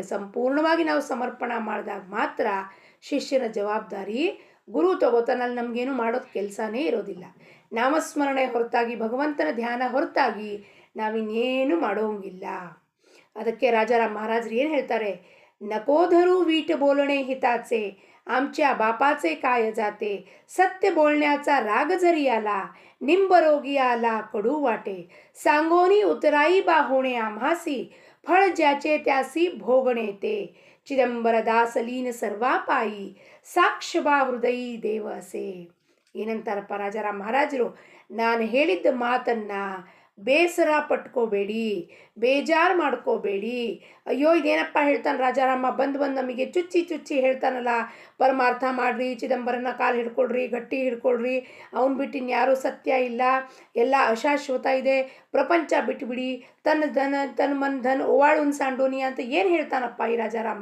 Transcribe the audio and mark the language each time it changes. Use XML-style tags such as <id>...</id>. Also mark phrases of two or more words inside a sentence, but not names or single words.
<kn>ಸಂಪೂರ್ಣವಾಗಿ ನಾವು ಸಮರ್ಪಣೆ ಮಾಡಿದಾಗ ಮಾತ್ರ ಶಿಷ್ಯನ ಜವಾಬ್ದಾರಿ ಗುರು ತಗೋತಾನಲ್ಲಿ. ನಮಗೇನು ಮಾಡೋದು ಕೆಲಸನೇ ಇರೋದಿಲ್ಲ. ನಾಮಸ್ಮರಣೆ ಹೊರತಾಗಿ, ಭಗವಂತನ ಧ್ಯಾನ ಹೊರತಾಗಿ ನಾವಿನ್ನೇನು ಮಾಡೋಂಗಿಲ್ಲ. ಅದಕ್ಕೆ ರಾಜಾರಾಮ್ ಮಹಾರಾಜರು ಏನು ಹೇಳ್ತಾರೆ,</kn> <mr>नकोधरू वीट बोलणे हिताचे, आमच्या बापाचे काय जाते, सत्य बोलण्याचा राग जरी आला, निंबरोगी आला कडू वाटे, सांगोनी उतराई बाहुणे आम्हासी, फळ ज्याचे त्यासी भोगणे ते, चिदंबर दासलीन सर्वा पायी, साक्ष बा हृदयी देव असे.</mr> <kn>ಏನಂತಾರಪ್ಪ ರಾಜಾರಾಮ್ ಮಹಾರಾಜರು, ನಾನು ಹೇಳಿದ್ದ ಮಾತನ್ನು ಬೇಸರ ಪಟ್ಕೋಬೇಡಿ, ಬೇಜಾರು ಮಾಡ್ಕೋಬೇಡಿ. ಅಯ್ಯೋ ಇದೇನಪ್ಪ ಹೇಳ್ತಾನೆ ರಾಜಾರಾಮ, ಬಂದು ನಮಗೆ ಚುಚ್ಚಿ ಹೇಳ್ತಾನಲ್ಲ, ಪರಮಾರ್ಥ ಮಾಡ್ರಿ, ಚಿದಂಬರನ ಕಾಲು ಹಿಡ್ಕೊಳ್ರಿ, ಗಟ್ಟಿ ಹಿಡ್ಕೊಳ್ರಿ, ಅವನು ಬಿಟ್ಟು ಇನ್ಯಾರೂ ಸತ್ಯ ಇಲ್ಲ, ಎಲ್ಲ ಅಶಾಶ್ವತ ಇದೆ, ಪ್ರಪಂಚ ಬಿಟ್ಟುಬಿಡಿ,</kn> <mr>तन मन धन ओवाळू सांडोनी</mr> <kn>ಅಂತ ಏನು ಹೇಳ್ತಾನಪ್ಪ ಈ ರಾಜಾರಾಮ.</kn>